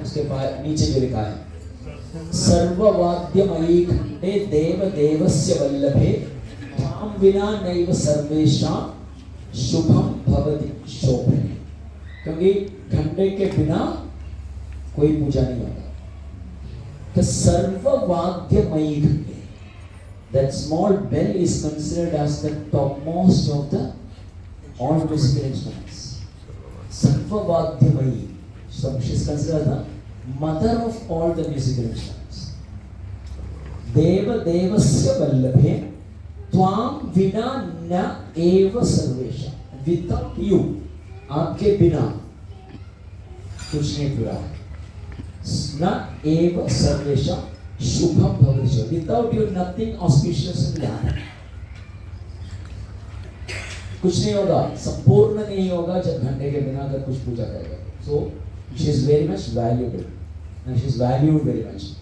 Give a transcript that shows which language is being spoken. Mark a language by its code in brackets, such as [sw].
[hi] उसके बाद नीचे जो लिखा है, [sa] सर्ववाद्यमयी खंडे देव देवस्य वल्लभे त्वां विना नैव सर्वेषां शुभम भवति शोभने। [hi] क्योंकि घंटे के बिना कोई पूजा नहीं होता। [en] तो [sa] सर्ववाद्यमयी घंटे, [en] that small bell is considered as the topmost of the all musical instruments. Sarvavadyamayi, so she is considered the mother of all the musical instruments. [sa] Deva devasya vallabhe त्वाम विना न एव सर्वेशा, [en] without you, [hi] आपके बिना कुछ नहीं पूरा है। [sa] न एव सर्वेशा शुभम भविष्य, [en] without you nothing auspicious will happen. [hi] कुछ नहीं होगा, संपूर्ण नहीं होगा जब घंटे के बिना अगर कुछ पूजा करेगा। [en] So she is very much valuable and she is valued very much.